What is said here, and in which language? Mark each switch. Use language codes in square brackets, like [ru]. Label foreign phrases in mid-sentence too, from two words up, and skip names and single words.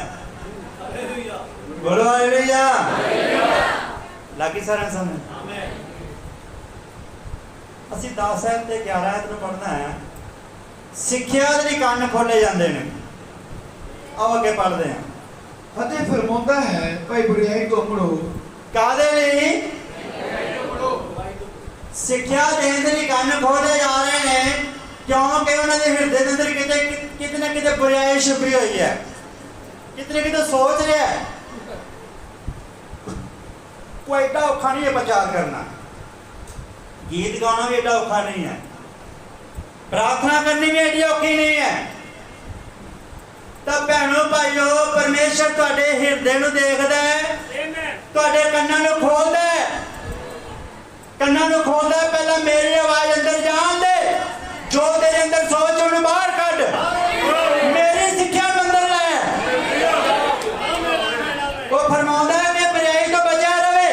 [pa] ਬੋਲੋ ਹਾਲੇਲੂਯਾ। ਲਾਗੀ ਸਾਰੇ ਸਮਝ। ਅਸੀਂ 10 ਤੇ 11 ਨੂੰ ਪੜ੍ਹਨਾ ਹੈ। ਸਿੱਖਿਆ ਦੇ ਲਈ ਕੰਨ ਖੋਲ੍ਹੇ ਜਾਂਦੇ ਨੇ। ਆਓ ਅੱਗੇ ਪੜ੍ਹਦੇ ਹਾਂ। ਅਤੇ ਫਰਮਾਉਂਦਾ ਹੈ ਭਾਈ ਬੁਰਾਈ ਤੋਂ ਮੁੜੋ। ਕਾਹਦੇ ਲਈ ਸਿੱਖਿਆ ਦੇਣੇ ਦੇ ਲਈ ਕੰਨ ਖੋਲ੍ਹੇ ਜਾ ਰਹੇ ਹਨ ਕਿਉਂਕਿ ਉਨ੍ਹਾਂ ਦੇ ਹਿਰਦੇ ਦੇ ਅੰਦਰ ਕਿਤੇ ਨਾ ਕਿਤੇ ਬੁਰਾਈ ਛੁਪੀ ਹੋਈ ਹੈ। ਕਿੰਨੇ ਕਿਤੇ ਸੋਚ ਰਿਹਾ ਹੈ ਕੋਈ ਏਡਾ ਔਖਾ ਨਹੀਂ ਹੈ ਪ੍ਰਚਾਰ ਕਰਨਾ। ਗੀਤ ਗਾਣਾ ਵੀ ਏਡਾ ਔਖਾ ਨਹੀਂ ਹੈ। ਪ੍ਰਾਰਥਨਾ ਕਰਨੀ ਵੀ ਏਡੀ ਔਖੀ ਨਹੀਂ ਹੈ। ਤਬ ਭੈਣੋ ਭਰਾਵੋ ਪਰਮੇਸ਼ਰ ਤੁਹਾਡੇ ਹਿਰਦੇ ਨੂੰ ਵੇਖਦਾ ਹੈ। ਤੁਹਾਡੇ ਕੰਨਾਂ ਨੂੰ ਖੋਲ੍ਹਦਾ ਹੈ। ਕੰਨਾਂ ਨੂੰ ਖੋਲ੍ਹਦਾ ਹੈ। ਪਹਿਲਾ ਮੇਰੀ ਆਵਾਜ਼ ਅੰਦਰ ਜਾਣ ਦੇ। ਜੋ ਤੇਰੇ ਅੰਦਰ ਸੋਚ ਉਹਨੂੰ ਬਾਹਰ ਕੱਢ। ਮੇਰੀ ਸਿੱਖਿਆ ਨੂੰ ਅੰਦਰ ਲੈ। ਉਹ ਫਰਮਾਉਂਦਾ ਹੈ ਕਿ ਬੁਰਾਈ ਤੋਂ ਬਚਾ ਰਹੇ।